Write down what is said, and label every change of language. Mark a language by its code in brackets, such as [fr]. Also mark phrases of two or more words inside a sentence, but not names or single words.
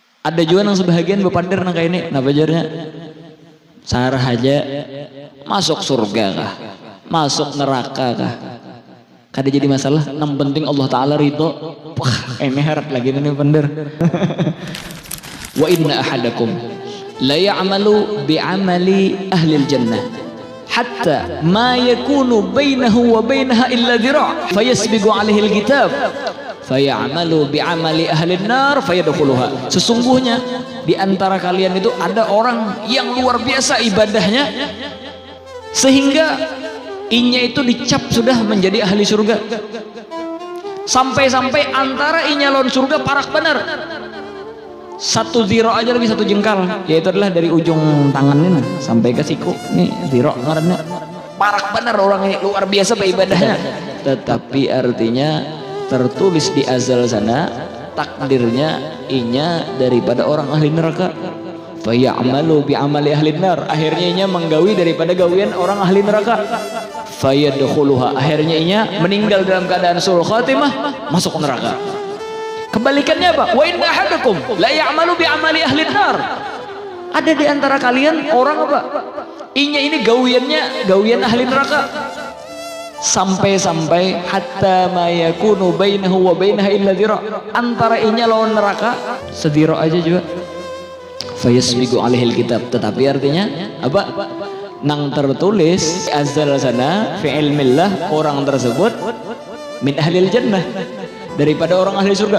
[bjn] Ada juga yang sebahagian bepandir nang kayak ini, nah bajarnya sarah aja masuk surga kah, masuk neraka kah, kada jadi masalah. Yang penting Allah Taala ridho. Wah, ini harap lagi nih pandir. [ar] وإن أحدكم ليعمل بعمل أهل الجنة حتى ما يكون بينه وبينها إلا ذراع فيسبق عليه الكتاب فيعمل بعمل أهل النار فيدخلها. [bjn] Sesungguhnya di antara kalian itu ada orang yang luar biasa ibadahnya sehingga inya itu dicap sudah menjadi ahli surga, sampai-sampai antara inya lawan surga parak benar satu ziro aja, lebih satu jengkal, yaitu adalah dari ujung tangannya sampai ke siku nih ziro ngarannya. Parak benar orang ini, luar biasa ibadahnya, tetapi artinya tertulis di azal sana takdirnya inya daripada orang ahli neraka. [ar] فيعمل بعمل أهل النار, [bjn] akhirnya inya menggawi daripada gawian orang ahli neraka. Fayadkhuluha, akhirnya inya meninggal dalam keadaan [ar] سوء الخاتمة, [bjn] masuk neraka. Kebalikannya apa? [ar] وإن أحدكم ليعمل بعمل أهل النار. [bjn] Ada di antara kalian orang apa? Inya ini gawian ahli neraka. Sampai-sampai [ar] حتى ما يكون بينه وبينها إلا ذراع', [bjn] antara inya lawan neraka sediro aja juga. [ar] فيسبق عليه الكتاب, [bjn] tetapi artinya apa? Nang tertulis azal sana [ar] في علم الله, [bjn] orang tersebut [ar] من أهل الجنة, [bjn] daripada orang ahli surga.